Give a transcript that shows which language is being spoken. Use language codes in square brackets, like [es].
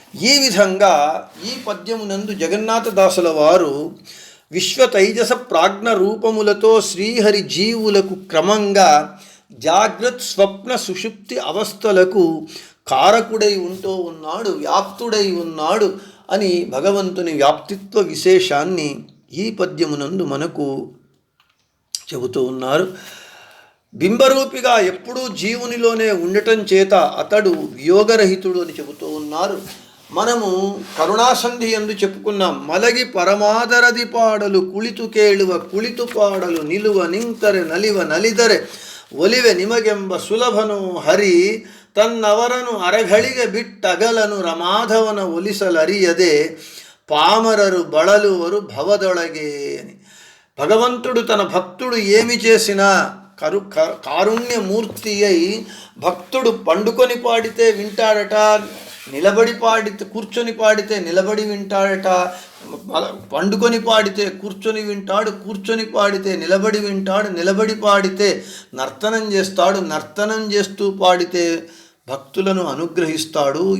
[te] ఈ విధంగా ఈ పద్యమునందు జగన్నాథదాసుల వారు విశ్వతైజస ప్రాజ్ఞ రూపములతో శ్రీహరి జీవులకు క్రమంగా జాగ్రత్ స్వప్న సుషుప్తి అవస్థలకు కారకుడై ఉంటూ ఉన్నాడు, వ్యాప్తుడై ఉన్నాడు అని భగవంతుని వ్యాప్తిత్వ విశేషాన్ని ఈ పద్యమునందు మనకు చెబుతూ ఉన్నారు. బింబరూపిగా ఎప్పుడూ జీవునిలోనే ఉండటం చేత అతడు వియోగరహితుడు అని చెబుతూ ఉన్నారు. మనము కరుణాసంధి ఎందు చెప్పుకున్నాం. మలగి పరమాదరది పాడలు [kn] కుಳಿತು ಕೇಳುವ ಕುಳಿತು ಪಾಡಲು ನಿಲುವ ನಿಂತರೆ ನಲಿವ ನಲಿದರೆ ಒಲಿವೆ ನಿಮಗೆಂಬ ಸುಲಭನು ಹರಿ ತನ್ನವರನು ಅರಗಳಿಗೆ ಬಿಟ್ಟಗಲನು ರಮಾಧವನ ಒಲಿಸಲರಿಯದೆ [te] పామరరు బళలువరు భవదొళగే అని. భగవంతుడు తన భక్తుడు ఏమి చేసినా కారుణ్యమూర్తి అయి భక్తుడు పండుకొని పాడితే వింటాడట, నిలబడి పాడితే కూర్చొని పాడితే నిలబడి వింటాడట, పండుకొని పాడితే కూర్చొని వింటాడు, కూర్చొని పాడితే నిలబడి వింటాడు, నిలబడి పాడితే నర్తనం చేస్తాడు, నర్తనం చేస్తూ పాడితే భక్తులను అనుగ్రహిస్తాడు.